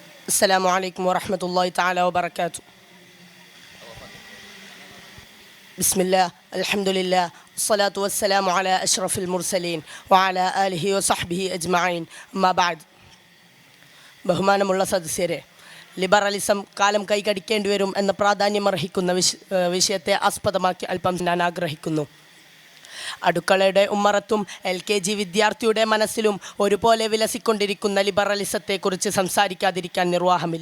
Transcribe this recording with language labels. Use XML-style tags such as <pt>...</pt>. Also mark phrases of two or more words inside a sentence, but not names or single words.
<ar>السلام عليكم ورحمة الله تعالى وبركاته. بسم الله الحمد لله الصلاة والسلام على أشرف المرسلين وعلى آله وصحبه أجمعين أما بعد.</ar> <ml>ബഹുമാനമുള്ള സദസ്യരെ, ലിബറലിസം കാലം കൈകടിക്കേണ്ടി വരും എന്ന പ്രാധാന്യമർഹിക്കുന്ന വിഷയത്തെ ആസ്പദമാക്കി അല്പം ഞാൻ ആഗ്രഹിക്കുന്നു. അടുക്കളയുടെ ഉമ്മറത്തും LKG വിദ്യാർത്ഥിയുടെ മനസ്സിലും ഒരുപോലെ വിലസിക്കൊണ്ടിരിക്കുന്ന ലിബറലിസത്തെക്കുറിച്ച് സംസാരിക്കാതിരിക്കാൻ നിർവാഹമില്ല.</ml>